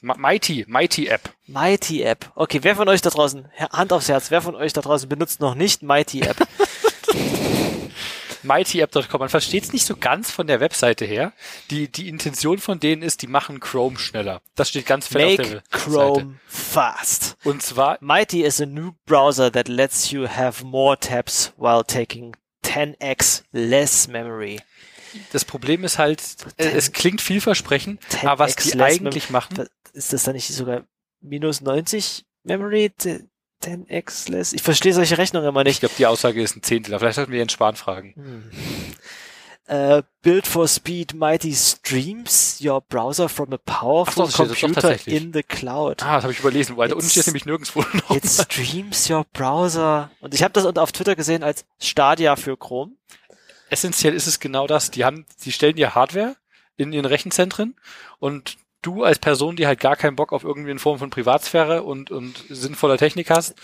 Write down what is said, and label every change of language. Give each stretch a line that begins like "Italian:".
German: Mighty App. Mighty App. Okay, wer von euch da draußen, Hand aufs Herz, wer von euch da draußen benutzt noch nicht Mighty App? Mightyapp.com. Man versteht es nicht so ganz von der Webseite her. Die Intention von denen ist, die machen Chrome schneller. Das steht ganz fett
English: Make
German: auf der Webseite.
English: Make Chrome fast.
German: Und zwar
English: Mighty is a new browser that lets you have more tabs while taking 10x less memory.
German: Das Problem ist halt, es klingt vielversprechend, aber was die eigentlich machen... Ist das dann nicht sogar minus 90 Memory?
English: 10x less?
German: Ich verstehe solche Rechnungen immer nicht. Ich glaube, die Aussage ist ein Zehntel. Vielleicht sollten wir Jens Spahn fragen.
English: Build for speed mighty streams your browser from a powerful computer in the cloud.
German: Ah, das habe ich überlesen. Weil da unten steht nämlich nirgendwo noch.
English: It streams your browser.
German: Und ich habe das auf Twitter gesehen als Stadia für Chrome. Essentiell ist es genau das. Die stellen dir Hardware in ihren Rechenzentren und du als Person, die halt gar keinen Bock auf irgendwie in Form von Privatsphäre und sinnvoller Technik hast,